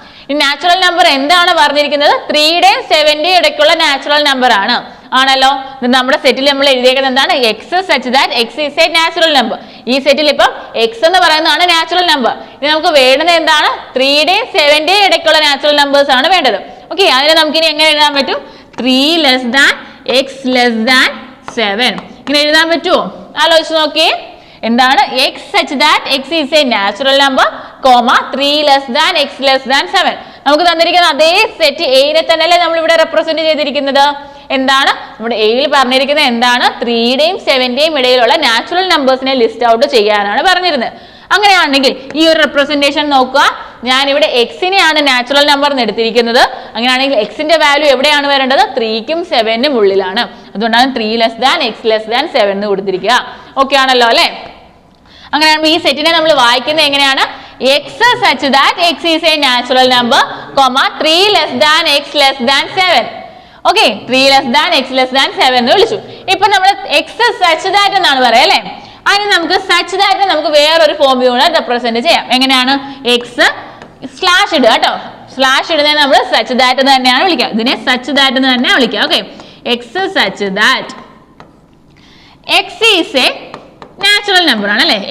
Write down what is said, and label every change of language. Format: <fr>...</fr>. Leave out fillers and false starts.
<ml>ഈ natural number എന്താണ് പറഞ്ഞിരിക്കുന്നത്? 3യുടെയും 7ന്റെയും ഇടയ്ക്കുള്ള നാച്ചുറൽ നമ്പർ ആണ്. ആണല്ലോ. നമ്മുടെ സെറ്റിൽ നമ്മൾ എഴുതിയേക്കുന്നത് എന്താണ്?</ml> <en>X such that x is a natural number.</en> <ml>ഈ സെറ്റിൽ ഇപ്പം എക്സ് എന്ന് പറയുന്നതാണ് നാച്ചുറൽ നമ്പർ. ഇനി നമുക്ക് വേണ്ടത് എന്താണ്? 3യുടെയും 7ന്റെയും ഇടയ്ക്കുള്ള നാച്ചുറൽ നമ്പേഴ്സ് ആണ് വേണ്ടത്. ഓക്കെ, അതിനെ നമുക്ക് ഇനി എങ്ങനെ എഴുതാൻ പറ്റും?</ml> <en>3 less than x less than 7</en> <ml>ഇങ്ങനെ എഴുതാൻ പറ്റുമോ? ആലോചിച്ച് നോക്കിയേ. എന്താണ്?</ml> <en>X such that x is a natural number, 3 less than x less than 7.</en> <ml>നമുക്ക് തന്നിരിക്കുന്ന അതേ സെറ്റ് എയിനെ തന്നെയല്ലേ നമ്മൾ ഇവിടെ റെപ്രസെന്റ് ചെയ്തിരിക്കുന്നത്. എന്താണ് നമ്മുടെ എയിൽ പറഞ്ഞിരിക്കുന്നത്? എന്താണ്? 3യുടെയും 7ന്റെയും ഇടയിലുള്ള നാച്ചുറൽ നമ്പേഴ്സിനെ ലിസ്റ്റ് ഔട്ട് ചെയ്യാനാണ് പറഞ്ഞിരുന്നത്. അങ്ങനെയാണെങ്കിൽ ഈ ഒരു റെപ്രസെന്റേഷൻ നോക്കുക. ഞാൻ ഇവിടെ എക്സിനെയാണ് നാച്ചുറൽ നമ്പർ എന്ന് എടുത്തിരിക്കുന്നത്. അങ്ങനെയാണെങ്കിൽ എക്സിന്റെ വാല്യൂ എവിടെയാണ് വരേണ്ടത്? 3ക്കും 7നും ഉള്ളിലാണ്. അതുകൊണ്ടാണ്</ml> <en>3 less than x less than 7</en> <ml>എന്ന് കൊടുത്തിരിക്കുക. ഓക്കെ ആണല്ലോ അല്ലെ? അങ്ങനെയാണെങ്കിൽ ഈ സെറ്റിനെ നമ്മൾ വായിക്കുന്നത് എങ്ങനെയാണ്?</ml> <en>X such that x is a natural number, 3 less than x less than 7. Okay, 3 less than x less than 7</en> <ml>എന്ന് വിളിച്ചു. ഇപ്പൊ നമ്മൾ</ml> <en>x such that</en> <ml>എന്നാണ് പറയാം അല്ലെ? അതിന് നമുക്ക് സച്ച് ദാറ്റ് നമുക്ക് വേറൊരു ഫോമിലൂടെ റെപ്രസെന്റ് ചെയ്യാം. എങ്ങനെയാണ്? എക്സ് സ്ലാഷ് ഇടുക കേട്ടോ. സ്ലാഷ് ഇടുന്നത് നമ്മൾ സച്ച് ദാറ്റ് എന്ന് തന്നെയാണ് വിളിക്കുക.</ml> <en>ഇതിനെ such that</en> <ml>എന്ന് തന്നെ വിളിക്കുക.</ml> <en>okay, x such that x is a natural number</en> <ml>ആണ് അല്ലെ?</ml>